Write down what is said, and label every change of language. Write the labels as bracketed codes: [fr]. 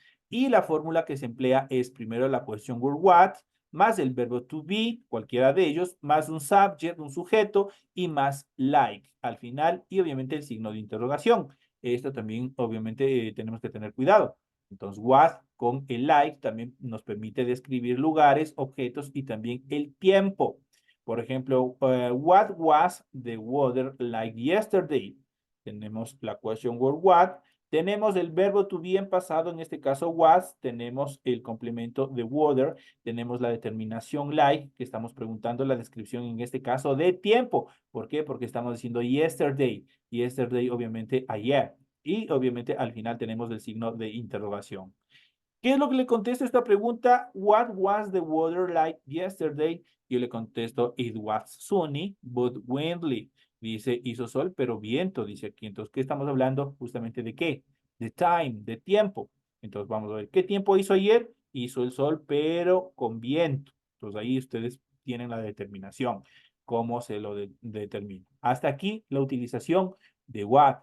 [es] Y la fórmula que se emplea es primero la question word what, más el verbo to be, cualquiera de ellos, más un subject, un sujeto, y más like al final, y obviamente el signo de interrogación. Esto también, obviamente, tenemos que tener cuidado. Entonces, what con el like también nos permite describir lugares, objetos y también el tiempo. Por ejemplo, [en] what was the weather like yesterday? [es] Tenemos la question word what. Tenemos el verbo to be en pasado, en este caso was. Tenemos el complemento de weather. Tenemos la determinación like, que estamos preguntando la descripción en este caso de tiempo. ¿Por qué? Porque estamos diciendo yesterday. Yesterday, obviamente, ayer. Y obviamente al final tenemos el signo de interrogación. ¿Qué es lo que le contesto a esta pregunta? [en] What was the weather like yesterday? [es] Yo le contesto, [en] it was sunny, but windy. [es] Dice, hizo sol, pero viento, dice aquí. Entonces, ¿qué estamos hablando? Justamente de qué? De time, de tiempo. Entonces, vamos a ver, ¿qué tiempo hizo ayer? Hizo el sol, pero con viento. Entonces, ahí ustedes tienen la determinación. ¿Cómo se lo determina? Hasta aquí la utilización de what.